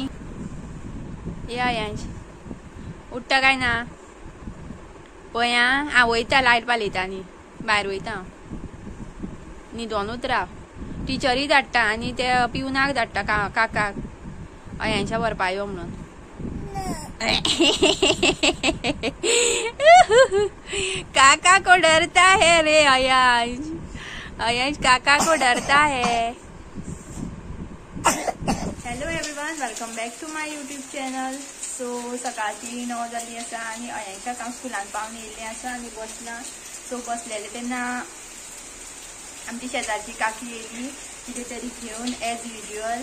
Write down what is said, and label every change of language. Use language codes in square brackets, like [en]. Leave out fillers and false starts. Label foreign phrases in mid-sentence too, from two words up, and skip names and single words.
[kok] या यांश उठता काय ना पळया. हांव वयता लायट पालयता आनी भायर वयता. न्हिदोनूच राव. टिचरी धाडटा आनी ते पिवनाक धाडटा काकाक अयांशा व्हरपा यो म्हणून. [hi] काका को डरता है रे अयांश. अयांश काका को डरता है. [en] Hello everyone, welcome back to my YouTube channel. [kok] सो सकाळची 9 जाली आसा आनी अयांशाक हांव स्कुलान पावन येयल्लें आसा आनी बसलां. सो बसलेलें तेन्ना आमची शेजारची काकी येयली कितें तरी घेवन [en] as usual.